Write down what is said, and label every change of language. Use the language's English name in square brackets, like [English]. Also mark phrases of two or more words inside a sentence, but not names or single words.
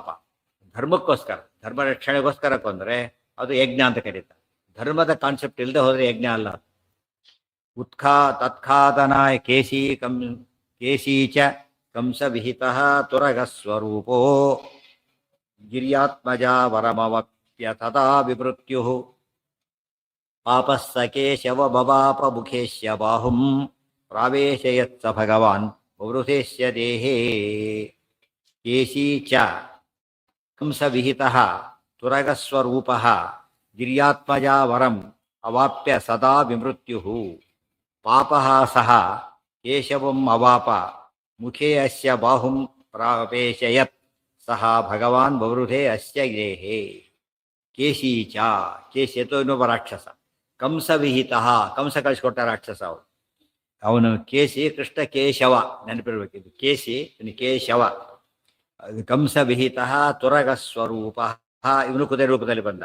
[Kannada] ಧರ್ಮಕ್ಕೋಸ್ಕರ, ಧರ್ಮ ರಕ್ಷಣೆಗೋಸ್ಕರ ಕೊಂದರೆ ಅದು ಯಜ್ಞ ಅಂತ ಕರೀತಾರೆ. ಧರ್ಮದ ಕಾನ್ಸೆಪ್ಟ್ ಇಲ್ಲದೆ ಹೋದ್ರೆ ಯಜ್ಞ ಅಲ್ಲ. [Sanskrit] ತತ್ಖಾದನಾಯ ಕೇಶೀಚ ಕಂಸ ವಿಹಿತ ತುರಗಸ್ವರೂಪೋ ಗಿರ್ಯಾತ್ಮಜ ವರಮವಪ್ಯ ತದಾ ವಿಮೃತ್ಯು ಪಾಪಸ್ಸ ಕೇಶವ ಬವಾಪ ಮುಖೇಶ್ಯ ಬಾಹುಂ ಪ್ರಾವೇಶಯತ್ಸ ಭಗವಾನ್ ವೃಥೇಶ್ಯ ದೇಹೇ. ಕೇಶೀಚ ಕಂಸ ವಿಹಿತ ತುರಗಸ್ವರೂಪ ಗಿರ್ಯಾತ್ಮಜ ವರಂ ಅವಾಪ್ಯ ಸದಾ ವಿಮೃತ್ಯು ಪಾಪಃ ಸಹ ಕೇಶವಂ ಅವಾಪ ಮುಖೇ ಅಸ್ಯ ಬಾಹುಂ ಪ್ರಾವೇಶಯತ್ ಸಹ ಭಗವಾನ್ ಬವೃಧೆ ಅಸ್ಯ ದೇಹೇ. [Kannada] ಕೇಶೀಚ, ಕೇಶಿ ಅಥವಾ ಇನ್ನೊಬ್ಬ ರಾಕ್ಷಸ. [Sanskrit] ಕಂಸ ವಿಹಿತ, [Kannada] ಕಂಸ ಕಳಿಸ್ಕೊಟ್ಟ ರಾಕ್ಷಸ ಅವನು ಕೇಶಿ. ಕೃಷ್ಣ ಕೇಶವ, ನೆನಪಿರ್ಬೇಕಿದ್ದು. ಕೇಶಿ ಕೇಶವ. [Sanskrit] ಕಂಸ ವಿಹಿತ ತುರಗ ಸ್ವರೂಪ, [Kannada] ಇವನು ಕುದುರೆ ರೂಪದಲ್ಲಿ ಬಂದ.